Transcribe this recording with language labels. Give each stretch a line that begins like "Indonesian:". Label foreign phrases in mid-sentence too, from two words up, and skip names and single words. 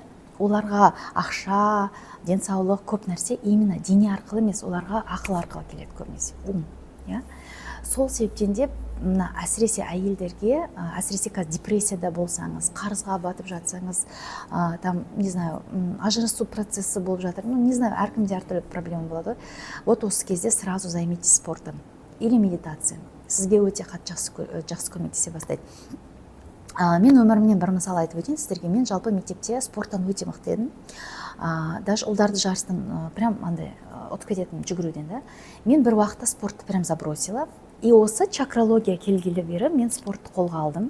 Kazakh: Оларға ақша, денсаулық, көп нәрсе именно дене арқылы емес, оларға ақыл арқылы келеді көбінесе. Сол себептен де әсіресе әйелдерге, әсіресе депрессияда болсаңыз, қарызға батып жатсаңыз, ажырасу процесі болып жатыр, әркімде әртүрлі проблема болады.
Russian: Вот
Kazakh: осы кезде
Russian: сразу займитесь спортом или медитация.
Kazakh: Сізге өте жақсы көмектесе бастайды. Мен өмірімнен бір мысал айтып өтейін сіздерге. Мен жалпы мектепте спорттан өте мықты едім. Даже ұлдарды жарыстан прям ұтып кететін жүгіруден. Мен бір уақытта спортты
Russian: прям забросила.
Kazakh: И осы чакралогия келгелі бері мен спортты қолға алдым.